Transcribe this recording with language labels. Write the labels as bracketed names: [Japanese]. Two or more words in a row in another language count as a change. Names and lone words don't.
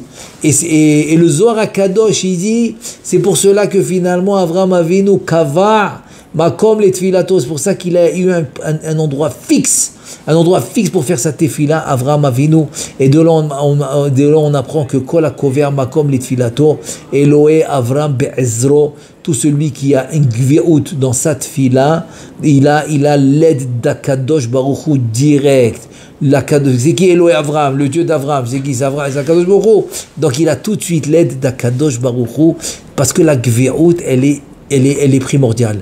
[French] Et le Zohar HaKadosh, il dit, c'est pour cela que finalement Avraham Avinu [Hebrew] קבע מקום לתפילתו, [French] c'est pour ça qu'il a eu un endroit fixe pour faire sa tefila, Avraham Avinu. [Hebrew] Et de là on apprend que כל הקובע מקום לתפילתו אלוהי אברהם בעזרו, [French] tout celui qui a un gviout dans sa tefila, il a l'aide d'Akadosh Baruch Hu direct. C'est qui [Hebrew] אלוהי אברהם, [French] le Dieu d'Avraham, c'est qui? C'est Akadosh Baruch Hu. Donc il a tout de suite l'aide d'Akadosh Baruch Hu, parce que la gviout, elle est primordiale.